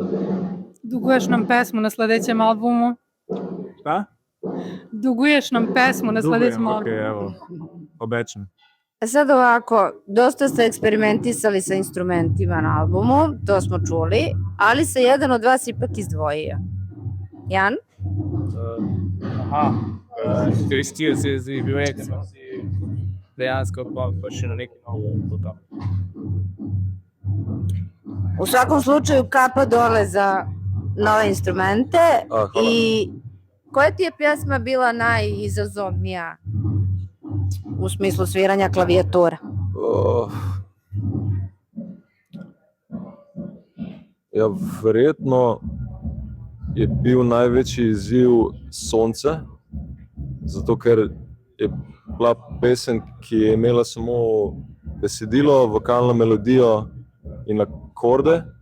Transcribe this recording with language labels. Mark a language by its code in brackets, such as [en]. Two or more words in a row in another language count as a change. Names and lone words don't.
[sr] Duguješ nam pesmu na sledećem albumu? Šta? Duguješ nam pesmu na sledećem albumu. Okej, evo, obećam. Sad ovako, dosta ste eksperimentisali sa instrumentima na albumu, to smo čuli, ali se jedan od vas ipak izdvojio. Jan? [sl] Izkoristil si projekt, dejansko pa še na neki novo. [sr] U svakom slučaju kapa dole za nove instrumente. I koja ti je pjesma bila najizazovnija u smislu sviranja klavijatura? [sl] Ja, verjetno je bil največji izziv Sonce, zato ker je bila pesem, ki je imela samo besedilo, vokalno melodijo in akorde.